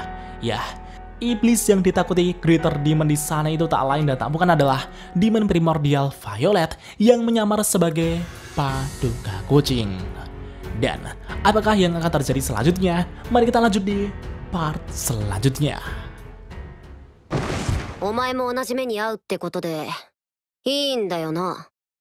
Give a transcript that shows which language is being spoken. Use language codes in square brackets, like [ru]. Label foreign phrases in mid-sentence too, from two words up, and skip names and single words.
[id] Ya, iblis yang ditakuti Greater Demon di sana itu tak lain dan tak bukan adalah Demon Primordial Violet yang menyamar sebagai Paduka Kucing. Dan apakah yang akan terjadi selanjutnya? Mari kita lanjut di part selanjutnya. [ja] お前も同じ目に遭うってことでいいんだよな。